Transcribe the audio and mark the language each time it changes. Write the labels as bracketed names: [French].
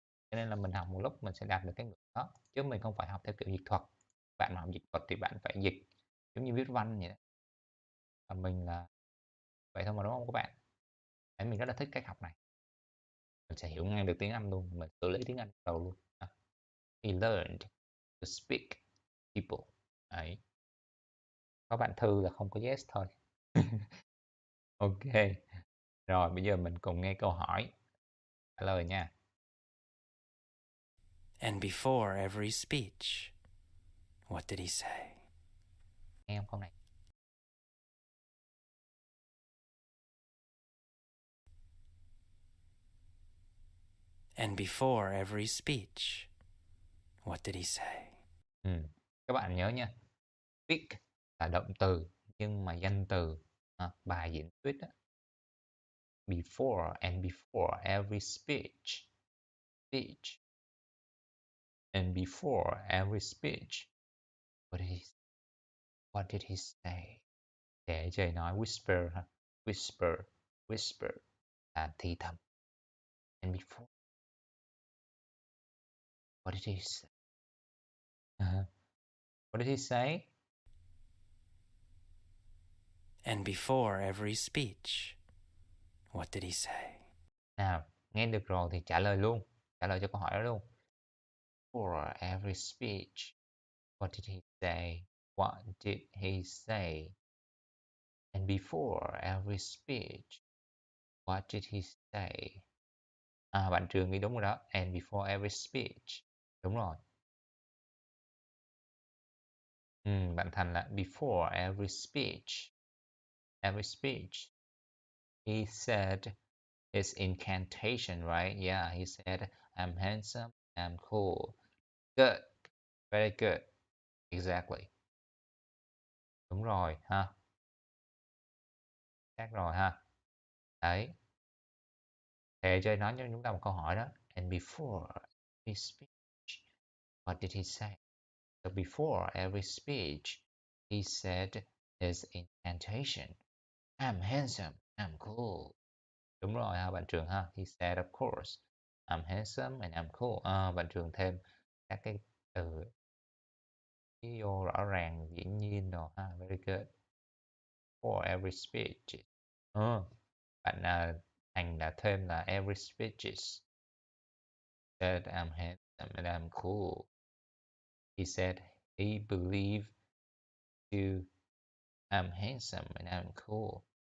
[Vietnamese] Cho nên là mình học một lúc mình sẽ đạt được cái ngưỡng đó, chứ mình không phải học theo kiểu dịch thuật. Bạn mà học dịch thuật thì bạn phải dịch giống như viết văn vậy đó. Và mình là vậy thôi mà, đúng không các bạn? Đấy, mình rất là thích cách học này. Mình sẽ hiểu ngay được tiếng Anh luôn, mình xử lý tiếng Anh đầu luôn. [English] He learned to speak people. [Vietnamese] Đấy. Có bạn Thư là không có yes thôi. Ok. Rồi, bây giờ mình cùng nghe câu hỏi. Trả lời nha. [English] And before every speech, what did he say? [Vietnamese] Nghe không câu này? [English] And before every speech, what did he say? [Vietnamese] Các bạn nhớ nha. Speak là động từ nhưng mà danh từ bài diễn thuyết á. [English] Before and before every speech. Speech. And before every speech. What did he say? [Vietnamese] Để trời nói [English] whisper ha. Whisper. [Vietnamese] Whisper là thì thầm. [English] And before. What did he say? What did he say? And before every speech, what did he say? [Vietnamese] Nào, nghe được rồi thì trả lời luôn. Trả lời cho câu hỏi đó luôn. [English] For every speech, what did he say? What did he say? And before every speech, what did he say? [Vietnamese] Bạn Trường nghĩ đúng rồi đó. [English] And before every speech. [Vietnamese] Đúng rồi. Bạn Thành là [English] before every speech. Every speech. He said his incantation, right? Yeah, he said, I'm handsome, I'm cool. Good. Very good. Exactly. [Vietnamese] Đúng rồi ha. Chắc rồi ha. Đấy. Thề chơi nói cho chúng ta một câu hỏi đó. [English] And before every speech, what did he say? So before every speech, he said his incantation. I'm handsome, I'm cool. [Vietnamese] Đúng rồi ha bạn Trường ha. [English] He said of course. I'm handsome and I'm cool. [Vietnamese] Bạn Trường thêm các cái từ ví dụ rõ ràng, dĩ nhiên rồi ha. [English] Very good. for every speech. [Vietnamese] Bạn Thành là thêm là [English] every speeches. Said I'm handsome and I'm cool. He said he believed to I'm handsome and I'm cool.